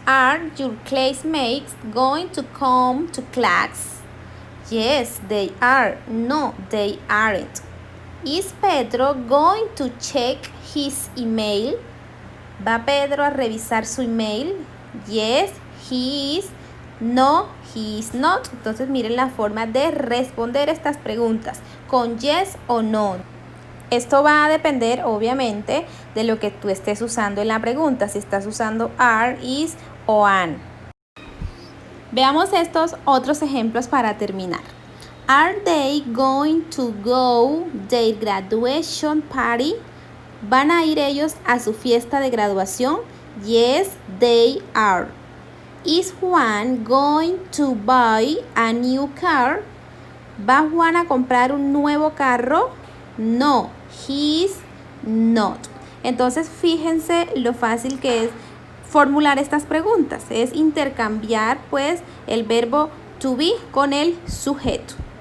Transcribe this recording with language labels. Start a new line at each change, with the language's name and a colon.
English: Are your classmates going to come to class? Yes, they are. No, they aren't. Is Pedro going to check his email?
Spanish: ¿Va Pedro a revisar su email?
English: Yes, he is. No, he is not.
Spanish: Entonces miren la forma de responder estas preguntas con yes o no. Esto va a depender obviamente de lo que tú estés usando en la pregunta, si estás usando are, is o an. Veamos estos otros ejemplos para terminar.
English: Are they going to go their graduation party?
Spanish: ¿Van a ir ellos a su fiesta de graduación?
English: Yes, they are. Is Juan going to buy a new car?
Spanish: ¿Va Juan a comprar un nuevo carro?
English: No, he is not.
Spanish: Entonces fíjense lo fácil que es formular estas preguntas, es intercambiar pues el verbo to be con el sujeto.